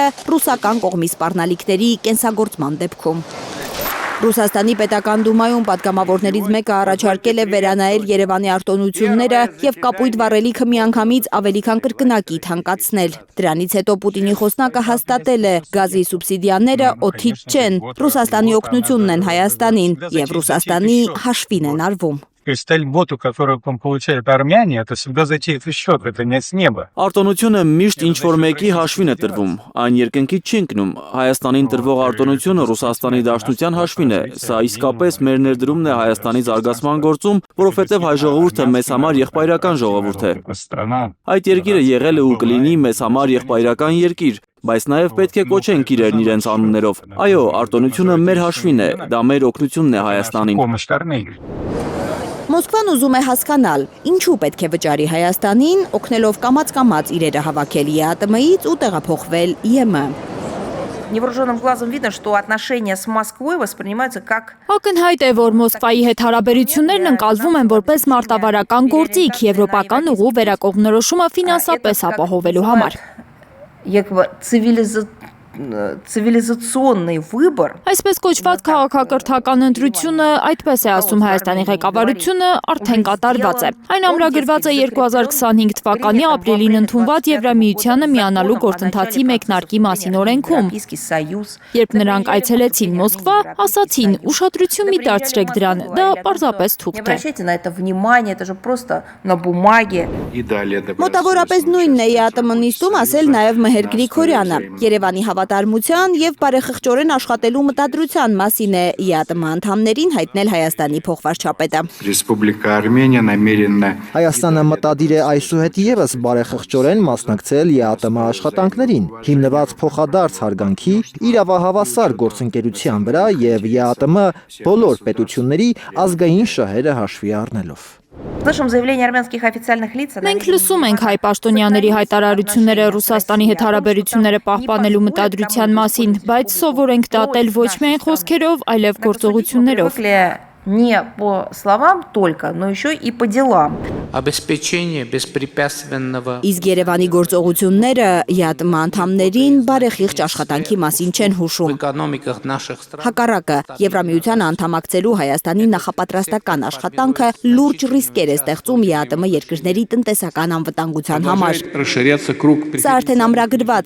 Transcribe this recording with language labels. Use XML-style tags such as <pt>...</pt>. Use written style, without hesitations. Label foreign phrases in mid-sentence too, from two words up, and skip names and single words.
<hy>ռուսական կողմի սպառնալիքների կենսագործման դեպքում։ Ռուսաստանի պետական դումայում պատգամավորներից մեկը առաջարկել է վերանայել Երևանի արտոնությունները և կապույտ վառելիքը միանգամից ավելի քան կրկնակի թանկացնել։ Դրանից հետո Պուտինի խոսնակը հաստատել է գազի սուբսիդիաները օդից չեն, Ռուսաստանի օգնությունն են Հայաստանին և Ռուսաստանի հաշվին են արվում։</hy> <ru>То есть та льготу, которую получают армяне, это всегда за чей-то счет, это не с неба.</ru> <hy>Արտոնությունը միշտ ինչ-որ մեկի հաշվին է տրվում, այն երկնքից չի ընկնում։ Հայաստանին տրվող արտոնությունը Ռուսաստանի Դաշնության հաշվին է։ Սա իսկապես մեր ներդրումն է Հայաստանի զարգացման գործում, որովհետև հայ ժողովուրդը մեզ համար եղբայրական ժողովուրդ է։ Այդ երկիրը եղել է ու կլինի մեզ համար եղբայրական երկիր, բայց նաև պետք է կոչենք իրեն իրենց անուններով։ Այո, արտոնությունը մեր հաշվին է, դա մեր օգնությունն է Հայաստանին։ Մոսկվան ուզում է հասկանալ, ինչու պետք է վճարի Հայաստանին, օգնելով կամաց-կամաց իրերը հավաքել ԵԱՏՄ-ից ու տեղափոխվել ԵՄ։</hy> <ru>Невооруженным глазом видно, что отношения с Москвой воспринимаются как...</ru> <hy>Ակնհայտ է, որ Մոսկվայի հետ հարաբերություններն ընկալվում են որպես մարտավարական գործիք եվրոպական ուղու վերակողմնորոշումը ֆինանսապես ապահովելու համար։</hy> <ru>Цивилизационный выбор.</ru> <hy>Այսպես կոչված քաղաքակրթական ընտրությունը, այդպես է ասում Հայաստանի ղեկավարությունը, արդեն կատարված է։ Այն ամրագրված է 2025 թվականի ապրիլին ընդունված Եվրամիությանը միանալու գործընթացի մեկնարկի մասին օրենքում։ Երբ նրանք այցելեցին Մոսկվա, ասացին, ուշադրություն մի դարձրեք դրան, դա պարզապես թուղթ է։</hy> <ru>Обращайте на это внимание, это же просто на бумаге.</ru> <hy>Մոտավորապես նույնն է ԵԱՏՄ նիստում ասել նաև Մհեր Գրիգորյանը։ Երևանի հավատարմության եւ բարեխղճորեն աշխատելու մտադրության մասին է ԵԱՏՄ անդամներին հայտնել Հայաստանի փոխվարչապետը։</hy> <ru>Республика Армения намерена</ru> <hy>Հայաստանը մտադիր է այսուհետ եւս բարեխղճորեն մասնակցել ԵԱՏՄ աշխատանքներին, հիմնված փոխադարձ հարգանքի, իրավահավասար գործընկերության վրա եւ ԵԱՏՄ բոլոր պետությունների ազգային շահերը հաշվի առնելով։</hy> <ru>Слышим заявление армянских официальных лиц.</ru> <hy>Մենք լսում ենք հայ պաշտոնյաների հայտարարությունները Ռուսաստանի հետ հարաբերությունները պահպանելու մտադրության մասին, բայց սովոր ենք դատել ոչ միայն խոսքերով, այլև գործողություններով։</hy> <ru>Не по словам только, но еще и по делам. Обеспечение беспрепятственного.</ru> <hy>Իսկ Երևանի գործողությունները ԵԱՏՄ անդամներին բարեխիղճ աշխատանքի մասին չեն հուշում։ Հակառակը, Եվրամիության անդամակցելու Հայաստանի նախապատրաստական աշխատանքը լուրջ ռիսկեր է ստեղծում ԵԱՏՄ երկրների տնտեսական անվտանգության համար։ Սա արդեն ամրագրված</hy>